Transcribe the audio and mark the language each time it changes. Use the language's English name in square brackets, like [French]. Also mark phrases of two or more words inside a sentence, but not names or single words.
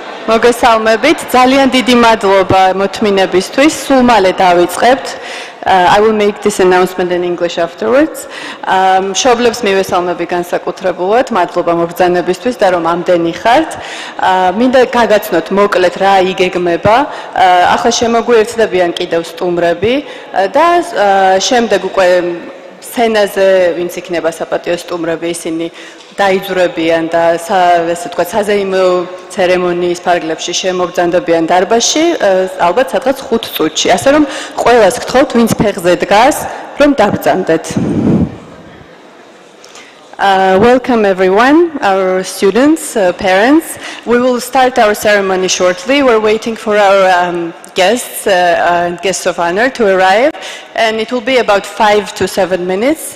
[Georgian] მოგესალმებით. ძალიან დიდი მადლობა მოთმინებისთვის. სულ მალე დავიწყებთ. [English] I will make this announcement in English afterwards. [Georgian] მშობლებს მივესალმები განსაკუთრებულად. მადლობა მობრძანებისთვის და რომ ამდენი ხართ. მინდა გაგაცნოთ მოკლედ რა იგეგმება. ახლა შემოგვიერთდებიან კიდევ სტუმრები და შემდეგ უკვე სცენაზე ვინც იქნება საპატიო სტუმრები ისინი დაიძვრებიან და ესე თქვა საზეიმო ცერემონიის ფარგლებში შემობრძანდებიან დარბაზში ალბათ სადღაც 5 წუთში. ასე რომ ყველას გთხოვთ ვინც ფეხზე დგას რომ დაბრძანდეთ. [English] Welcome everyone, our students, parents. We will start our ceremony shortly. We're waiting for our guests and guests of honor to arrive, and it will be about 5 to 7 minutes.